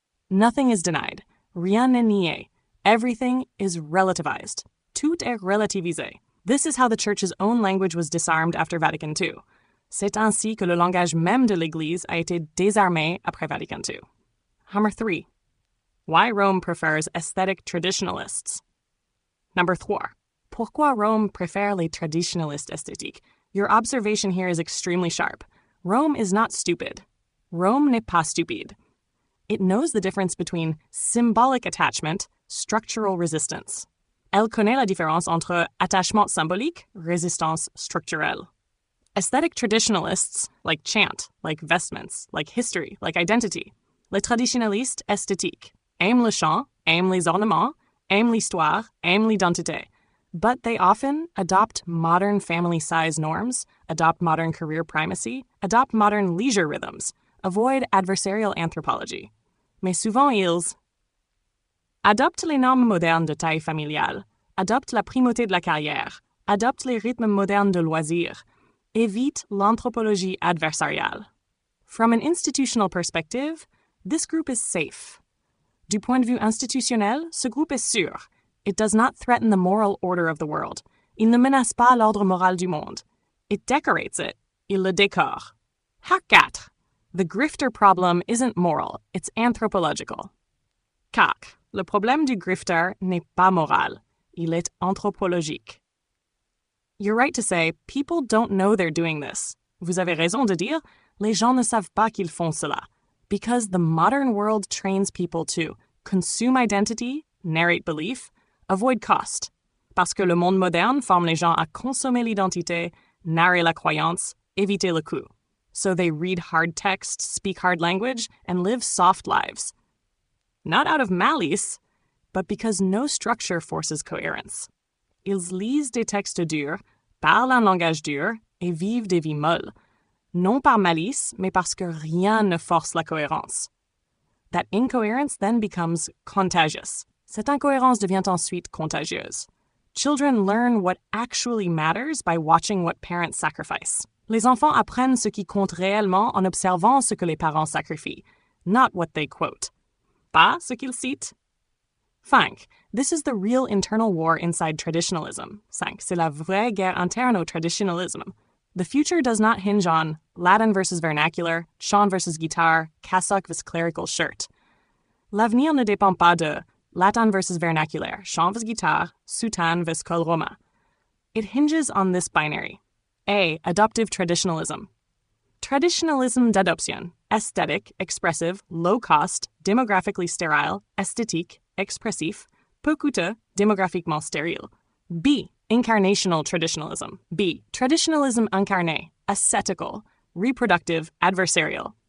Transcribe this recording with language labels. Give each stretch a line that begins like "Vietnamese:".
English: Nothing is denied.
French: Rien n'est nié.
English: Everything is relativized.
French: Tout est relativisé.
English: This is how the Church's own language was disarmed after Vatican II.
French: C'est ainsi que le langage même de l'Église a été désarmé après Vatican II.
English: Number 3. Why Rome prefers aesthetic traditionalists. Number 3.
French: Pourquoi Rome préfère les traditionalistes esthétiques?
English: Your observation here is extremely sharp. Rome is not stupid.
French: Rome n'est pas stupide.
English: It knows the difference between symbolic attachment, structural resistance.
French: Elle connaît la différence entre attachement symbolique, résistance structurelle.
English: Aesthetic traditionalists like chant, like vestments, like history, like identity.
French: Les traditionalistes esthétiques aiment le chant, aiment les ornements, aiment l'histoire, aiment l'identité.
English: But they often adopt modern family size norms, adopt modern career primacy, adopt modern leisure rhythms, avoid adversarial anthropology.
French: Mais souvent ils adoptent les normes modernes de taille familiale, adoptent la primauté de la carrière, adoptent les rythmes modernes de loisirs, évitent l'anthropologie adversariale.
English: From an institutional perspective, this group is safe.
French: Du point de vue institutionnel, ce groupe est sûr.
English: It does not threaten the moral order of the world.
French: Il ne menace pas l'ordre moral du monde.
English: It decorates it.
French: Il le décore.
English: Hack 4. The grifter problem isn't moral, it's anthropological. 4.
French: Le problème du grifter n'est pas moral. Il est anthropologique.
English: You're right to say, people don't know they're doing this.
French: Vous avez raison de dire, les gens ne savent pas qu'ils font cela.
English: Because the modern world trains people to consume identity, narrate belief, avoid cost.
French: Parce que le monde moderne forme les gens à consommer l'identité, narrer la croyance, éviter le coût.
English: So they read hard text, speak hard language, and live soft lives. Not out of malice, but because no structure forces coherence.
French: Ils lisent des textes durs, parlent un langage dur, et vivent des vies molles. Non par malice, mais parce que rien ne force la cohérence.
English: That incoherence then becomes contagious.
French: Cette incohérence devient ensuite contagieuse.
English: Children learn what actually matters by watching what parents sacrifice.
French: Les enfants apprennent ce qui compte réellement en observant ce que les parents sacrifient,
English: not what they quote.
French: Pas ce qu'ils citent. 5.
English: This is the real internal war inside traditionalism. 5.
French: C'est la vraie guerre interne au traditionalisme.
English: The future does not hinge on Latin versus vernacular, chant versus guitare, cassock versus clerical shirt.
French: L'avenir ne dépend pas de Latin versus vernaculaire, chant versus guitare, soutane versus col romain.
English: It hinges on this binary. A. Adoptive traditionalism.
French: Traditionalism d'adoption.
English: Aesthetic, expressive, low cost, démographically sterile,
French: esthétique, expressif, peu coûteux, démographiquement stérile.
English: B. Incarnational traditionalism.
French: B. Traditionalism incarné,
English: ascetical, reproductive, adversarial.